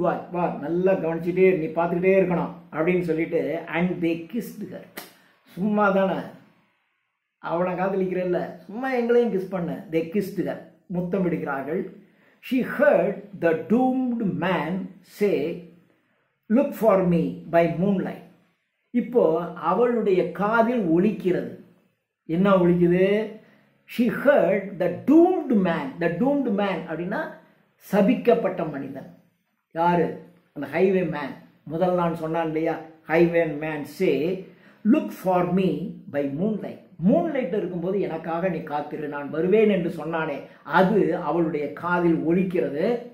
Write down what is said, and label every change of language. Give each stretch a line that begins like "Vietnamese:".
Tamil: வா, நல்லா கவனிச்சுட்டே நீ பார்த்துக்கிட்டே இருக்கணும் அப்படின்னு சொல்லிட்டு,
English: and they kissed her.
Tamil: சும்மா தானே அவனை காதலிக்கிறல்ல, சும்மா எங்களையும் கிஸ் பண்ண.
English: they kissed her,
Tamil: முத்தம் விடுகிறார்கள்.
English: she heard the doomed man say, look for me by moonlight.
Tamil: இப்போ அவளுடைய காதில் ஒலிக்கிறது. என்ன ஒலிக்குது?
English: she heard the doomed man. the doomed man
Tamil: அப்படின்னா சபிக்கப்பட்ட மனிதன். யாரு? அந்த ஹைவே மேன். முதல் நான் சொன்னான் இல்லையா,
English: Highway man say look for me by moonlight.
Tamil: Moonlight இருக்கும்போது எனக்காக நீ காத்திரு, நான் வருவேன் என்று சொன்னானே, அது அவளுடைய காதில் ஒலிக்கிறது.